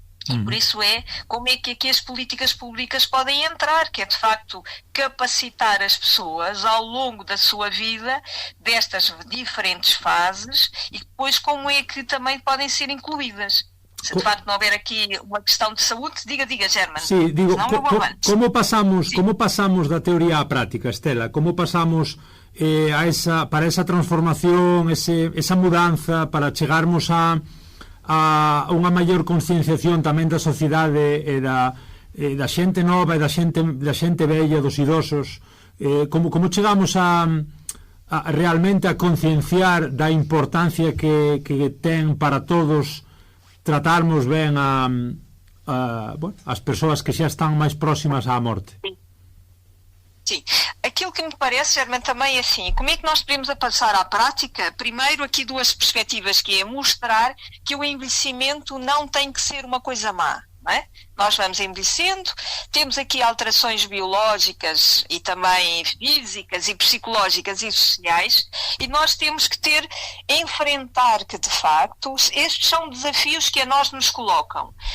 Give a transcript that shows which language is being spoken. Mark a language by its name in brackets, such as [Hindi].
[Portuguese] E por isso como é que aqui as políticas públicas podem entrar, que é de facto capacitar as pessoas ao longo da sua vida destas diferentes fases e depois como é que também podem ser incluídas. Se de facto não houver aqui uma questão de saúde, diga, Germán. [Galician] Sí, digo, como pasamos da teoría á práctica, Estela? Como pasamos para esa transformación, esa mudanza, para chegarmos a unha maior concienciación tamén da sociedade e da xente nova e da xente vella, dos idosos? Como chegamos realmente a concienciar da importancia que ten para todos tratarmos ben as persoas que xa están máis próximas á morte? [Portuguese] Sim. Aquilo que me parece, Germán, também é assim, como é que nós podemos passar à prática? Primeiro, aqui duas perspectivas, que é mostrar que o envelhecimento não tem que ser uma coisa má. Não é? Nós vamos envelhecendo, temos aqui alterações biológicas e também físicas e psicológicas e sociais, e nós temos que enfrentar que, de facto, estes são desafios que a nós nos colocam.